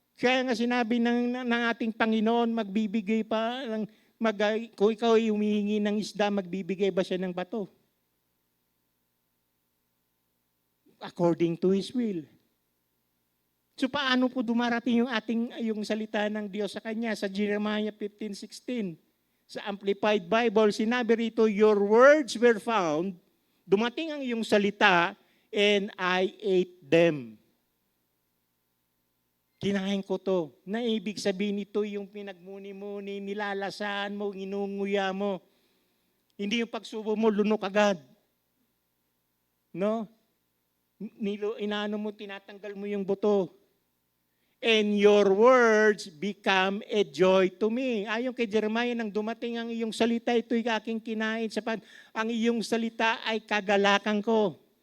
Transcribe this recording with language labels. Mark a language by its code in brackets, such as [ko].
[tl] Kaya nga sinabi ng ating Panginoon, magbibigay pa, kung ikaw ay humihingi ng isda, magbibigay ba siya ng bato? [en] According to His will. [tl] So paano po dumarating yung salita ng Diyos sa Kanya? Sa Jeremiah 15:16. [en] Sa Amplified Bible, [tl] sinabi rito, [en] your words were found, [tl] dumating ang iyong salita, [en] and I ate them. [tl] Kinain ko to. Na ibig sabihin nito yung pinagmuni-muni, nilalasan mo, inunguya mo. Hindi yung pagsubo mo, lunok agad. No? Inaano mo, tinatanggal mo yung buto. [en] And your words become a joy to me. [tl] Ayon kay Jeremiah, nang dumating ang iyong salita, ito'y aking kinain. Ang iyong salita ay kagalakan ko.